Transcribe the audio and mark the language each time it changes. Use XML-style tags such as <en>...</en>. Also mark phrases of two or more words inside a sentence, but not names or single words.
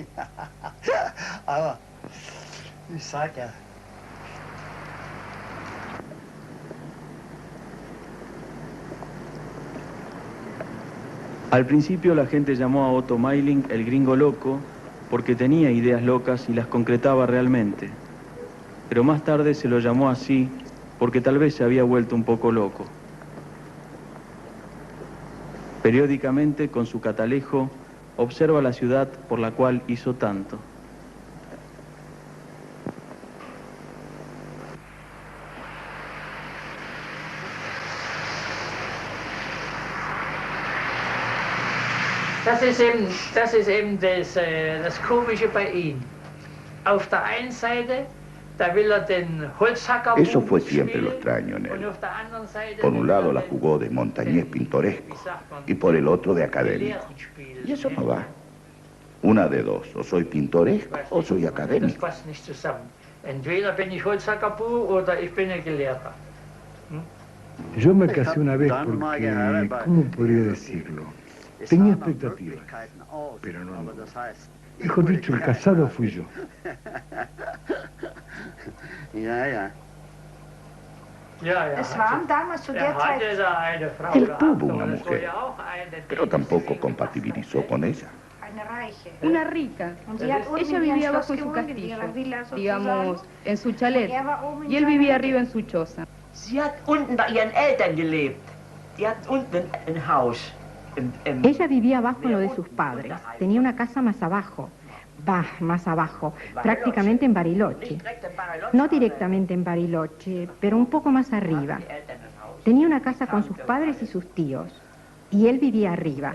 <es>Al principio la gente llamó a Otto Mayling el gringo loco porque tenía ideas locas y las concretaba realmente. Pero más tarde se lo llamó así porque tal vez se había vuelto un poco loco. Periódicamente, con su catalejo, observa la ciudad por la cual hizo tanto.</es> <de>Das ist eben das Komische bei ihm. Auf der einen Seite, da will den Holzhacker.</de> <es>Eso fue siempre lo extraño en él. Por un lado la jugó de montañés pintoresco y por el otro de académico. Y eso no va. Una de dos, o soy pintoresco o soy académico.</es> <de>Das passt nicht zusammen. Entweder bin ich Holzhackerbu oder ich bin ein Gelehrter.</de> <es>Yo me casé una vez porque, ¿cómo podría decirlo? Tenía expectativas, pero no. Mejor dicho, el casado fui yo. Él tuvo una mujer, pero tampoco compatibilizó con ella. Una rica. Ella vivía abajo en su castillo, digamos, en su chalet, y él vivía arriba en su choza.</es> <de>Sie hat unten bei ihren Eltern gelebt. Die hat unten ein Haus.</de> <es>Ella vivía abajo en lo de sus padres. Tenía una casa más abajo. Más abajo, prácticamente en Bariloche. No directamente en Bariloche, pero un poco más arriba. Tenía una casa con sus padres y sus tíos. Y él vivía arriba.</es>